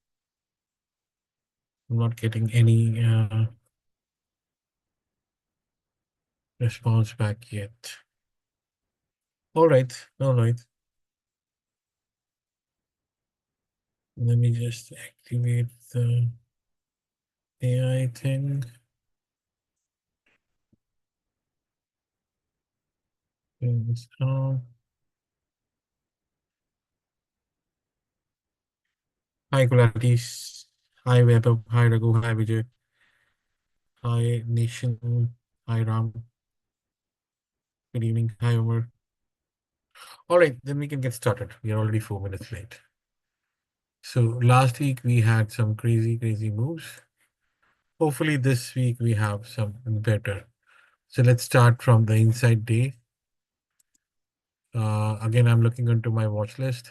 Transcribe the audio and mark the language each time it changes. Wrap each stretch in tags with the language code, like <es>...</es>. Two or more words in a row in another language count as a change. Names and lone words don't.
<en>I'm not getting any response back yet. All right. All right. Let me just activate the AI thing. Hi, Kulatis. Hi, Vaibhav. Hi, Raghu. Hi, Vijay. Hi, Nation. Hi, Ram. Good evening. Hi, Omar. All right, then we can get started. We are already 4 minutes late. So last week we had some crazy, crazy moves. Hopefully this week we have something better. So let's start from the inside day. Again, I'm looking into my watch list.</en>